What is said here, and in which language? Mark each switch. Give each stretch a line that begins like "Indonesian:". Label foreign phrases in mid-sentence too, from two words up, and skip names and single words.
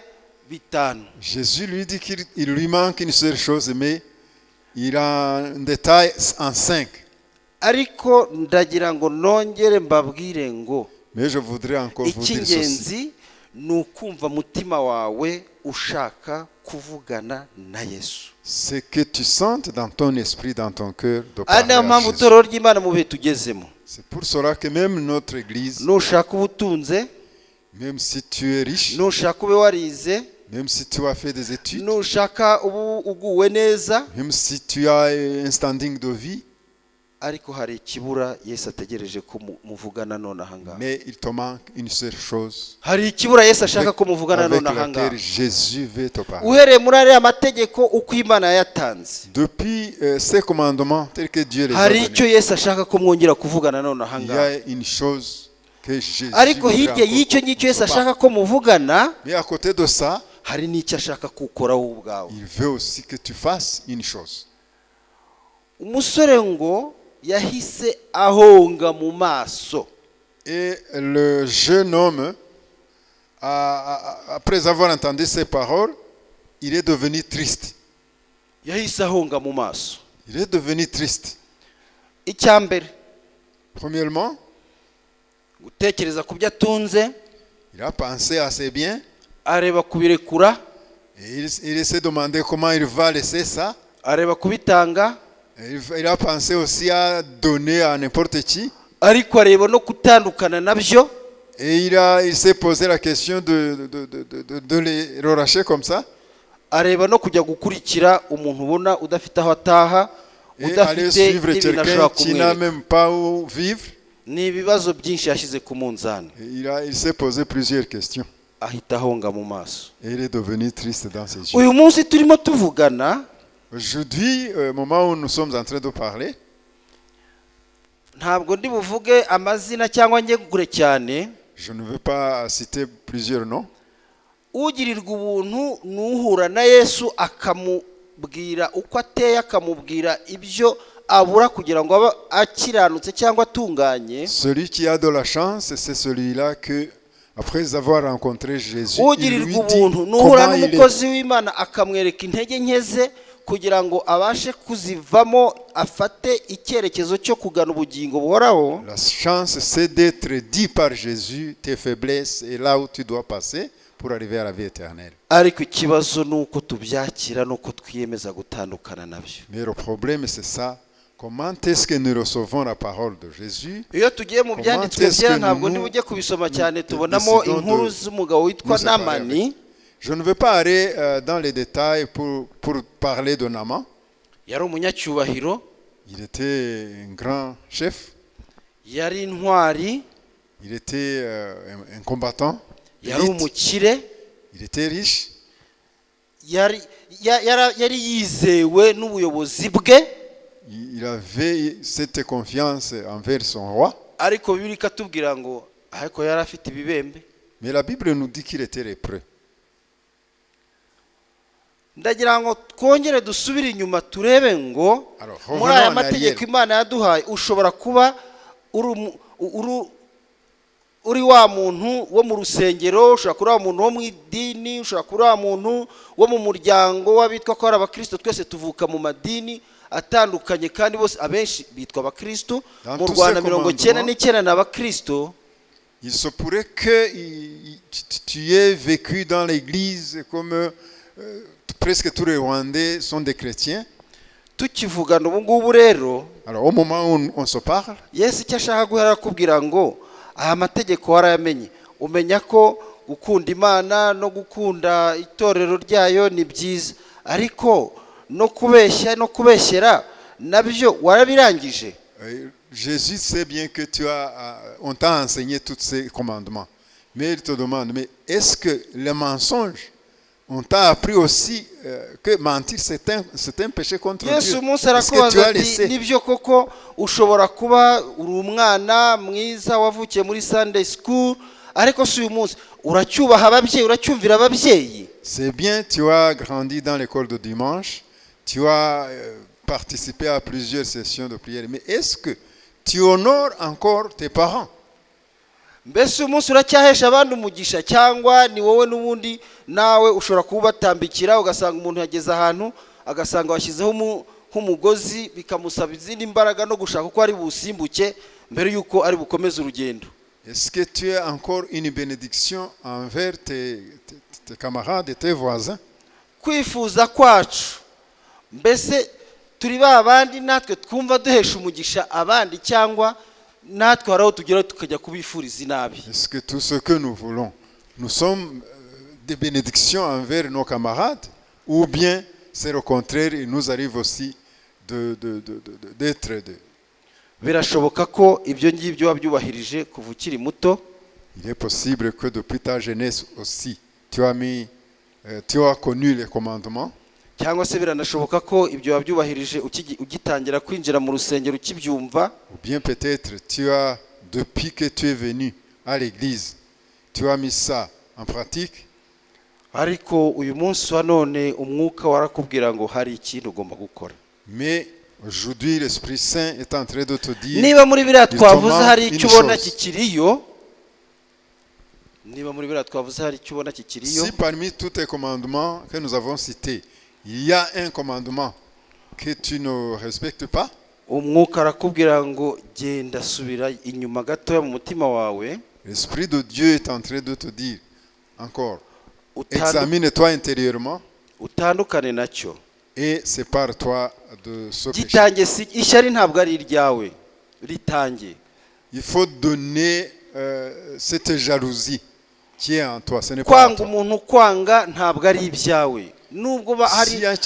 Kinyarwanda: Bitanu.
French: Jésus lui dit qu'il lui manque une seule chose, mais il a un détail en 5.
Kinyarwanda: Ariko ndagira ngo nongere mbabwire ngo
French: Mais je voudrais encore vous dire ceci.
Kinyarwanda: icy'ingenzi ni ukumva mutima wawe ushaka kuvugana na Yesu.
French: C'est que tu sentes dans ton esprit, dans ton cœur, de
Kinyarwanda: Ari
French: parler
Kinyarwanda: nayo
French: à
Kinyarwanda: mpamvu
French: Jésus.
Kinyarwanda: itorero ry'Imana mu bihe tugezemo,
French: C'est pour cela que même notre église,
Kinyarwanda: nushaka ubutunze,
French: même si tu es riche,
Kinyarwanda: nushaka ube warize,
French: même si tu as fait des études,
Kinyarwanda: nushaka ubu uguwe neza,
French: même si tu as un standing de vie,
Kinyarwanda: ariko hari ikibura Yesu ategereje ko muvugana none ahangaha.
French: mais il te manque une seule chose.
Kinyarwanda: Hari ikibura Yesu ashaka ko muvugana
French: Avec
Kinyarwanda: none ahangaha.
French: laquelle Jésus veut te parler.
Kinyarwanda: Uhereye muri ariya mategeko uko Imana yatanze,
French: Depuis ces commandements tels que Dieu les a
Kinyarwanda: hari icyo
French: donnés,
Kinyarwanda: Yesu ashaka ko mwongera kuvugana none
French: il y
Kinyarwanda: ahangaha.
French: a une chose que Jésus
Kinyarwanda: Ariko
French: voudrait
Kinyarwanda: hirya
French: encore
Kinyarwanda: y'icyo ngicyo Yesu
French: te parler.
Kinyarwanda: ashaka ko muvugana,
French: Mais à côté de ça,
Kinyarwanda: hari n'icyo ashaka kuwukoraho ubwawe.
French: il veut aussi que tu fasses une chose.
Kinyarwanda: Umusore ngo yahise ahonga mu maso.
French: Et le jeune homme, après avoir entendu ces paroles, il est devenu triste.
Kinyarwanda: Yahise ahonga mu maso.
French: Il est devenu triste.
Kinyarwanda: Icya mbere,
French: Premièrement,
Kinyarwanda: gutekereza ku byo atunze,
French: il a pensé à ses biens
Kinyarwanda: areba kubirekura,
French: et il s'est demandé comment il va laisser ça.
Kinyarwanda: areba kubitanga,
French: Il a pensé aussi à donner à n'importe qui.
Kinyarwanda: ariko areba no gutandukana nabyo.
French: Et il s'est posé la question de les relâcher comme ça.
Kinyarwanda: Areba no kujya gukurikira umuntu ubona udafite aho ataha,
French: Et aller
Kinyarwanda: udafite
French: suivre
Kinyarwanda: n'ibintu
French: quelqu'un
Kinyarwanda: ashobora
French: qui n'a
Kinyarwanda: kumwereka.
French: même pas où vivre.
Kinyarwanda: Ni ibibazo byinshi yashyize ku munzani,
French: Et il s'est posé plusieurs questions.
Kinyarwanda: ahita ahonga mu maso.
French: Et il est devenu triste dans ses yeux.
Kinyarwanda: Uyu munsi turimo tuvugana,
French: Aujourd'hui, au moment où nous sommes en train de parler,
Kinyarwanda: ntabwo ndi buvuge amazina cyangwa njye kure cyane.
French: je ne veux pas citer plusieurs noms.
Kinyarwanda: Ugirirwa ubuntu n'uhura na Yesu akamubwira uko ateye, akamubwira ibyo abura kugira ngo abe akiranutse cyangwa atunganye.
French: Celui qui a de la chance, c'est celui-là que, après avoir rencontré Jésus, il lui
Kinyarwanda: ugirirwa
French: dit
Kinyarwanda: ubuntu nuhura
French: comment il est.
Kinyarwanda: n'umukozi w'Imana akamwereka intege nke ze kugira ngo abashe kuzivamo afate icyerekezo cyo kugana ubugingo buhoraho.
French: La chance, c'est d'être dit par Jésus tes faiblesses et là où tu dois passer pour arriver à la vie éternelle.
Kinyarwanda: Ariko ikibazo nuko tubyakira nuko twiyemeza gutandukana nabyo.
French: Mais le problème, c'est ça. Comment est-ce que nous recevons la parole de Jésus?
Kinyarwanda: Iyo tugiye mu byanditswe byera ntabwo ntibujye kubisoma cyane tubonamo inkuru z'umugabo witwa Namani.
French: Je ne veux pas aller dans les détails pour parler de Naaman.
Kinyarwanda: Yari umunyacyubahiro,
French: Il était un grand chef,
Kinyarwanda: yari intwari,
French: il était un combattant,
Kinyarwanda: yari
French: élite.
Kinyarwanda: umukire,
French: Il était riche,
Kinyarwanda: yari yizewe n'ubuyobozi bwe.
French: il avait cette confiance envers son roi.
Kinyarwanda: Ariko Bibiliya ikatubwira ngo ariko yari afite ibibembe.
French: Mais la Bible nous dit qu'il était lépreux.
Kinyarwanda: Ndagira ngo twongere dusubire inyuma turebe ngo muri aya mategeko Imana yaduhaye ushobora kuba uri wa muntu wo mu rusengero, ushobora kuba wa muntu wo mu idini, ushobora kuba wa muntu wo mu muryango w'abitwa ko ari abakristo. Twese tuvuka mu madini atandukanye kandi bose abenshi bitwa abakristo. Mu Rwanda 99% ni abakristo.
French: Il se pourrait que tu aies vécu dans l'église comme presque tous les Rwandais sont des chrétiens.
Kinyarwanda: Tukivugana ubu ngubu rero,
French: alors au moment où on se parle,
Kinyarwanda: Yesu icyo ashaka guhera kubwira ngo aya mategeko warayamenye, umenya ko gukunda Imana no gukunda itorero ryayo ni byiza, ariko no kubeshya no kubeshyera nabyo warabirangije.
French: Jésus sait bien que on t'a enseigné tous ces commandements, mais il te demande, mais est-ce que le mensonge, on t'a appris aussi que mentir c'est un péché contre Dieu?
Kinyarwanda: Yesu umunsi arakubaza ati nibyo koko ushobora kuba uri umwana mwiza wavukiye muri
English: Sunday school,
Kinyarwanda: ariko si uyu munsi uracyubaha ababyeyi, uracyumvira ababyeyi?
French: C'est bien, tu as grandi dans l'école de dimanche, tu as participé à plusieurs sessions de prière, mais est-ce que tu honores encore tes parents?
Kinyarwanda: Mbese umunsi uracyahesha abandi umugisha cyangwa ni wowe n'ubundi nawe ushobora kubatambikira ugasanga umuntu yageze ahantu agasanga washyizeho nk'umugozi bikamusaba izindi imbaraga no gushaka uko ari busimbuke mbere yuko ari bukomeze urugendo?
French: Est-ce que tu as encore une bénédiction envers tes camarades et tes voisins?
Kinyarwanda: Kwifuza kwacu mbese turi ba bandi natwe twumva duhesha umugisha abandi cyangwa natwe haraho tugera tukajya kubifuriza inabi?
French: Est-ce que tout ce que nous voulons, nous sommes des bénédictions envers nos camarades, ou bien c'est le contraire, il nous arrive aussi d'être de...
Kinyarwanda: Birashoboka ko ibyo ngibyo wabyubahirije kuva ukiri muto.
French: Il est possible que depuis ta jeunesse aussi tu as connu les commandements.
Kinyarwanda: Cyangwa se biranashoboka ko ibyo wabyubahirije ugitangira kwinjira mu rusengero ukibyumva.
French: Ou bien peut-être tu as, depuis que tu es venu à l'église, tu as mis ça en pratique.
Kinyarwanda: Ariko uyu munsi wa none umwuka warakubwira ngo hari ikintu ugomba gukora.
French: Mais aujourd'hui l'Esprit Saint est en train de te dire,
Kinyarwanda: niba muri biriya twavuze hari icyo ubona kikiriyo, niba muri biriya twavuze hari icyo ubona kikiriyo,
French: si parmi tous tes commandements que nous avons cités, il y a un commandement que tu ne respectes pas,
Kinyarwanda: umwuka arakubwira ngo genda subira inyuma gato mu mutima wawe.
French: l'Esprit de Dieu est en train de te dire encore, examine-toi intérieurement
Kinyarwanda: utandukane nacyo
French: et sépare-toi de ce péché.
Kinyarwanda: gitange ishyari ntabwo ari iryawe, ritange.
French: Il faut donner cette jalousie qui est en toi, ce n'est pas en
Kinyarwanda: kwanga
French: toi.
Kinyarwanda: umuntu kwanga ntabwo ari ibyawe, nubwo hari
French: Si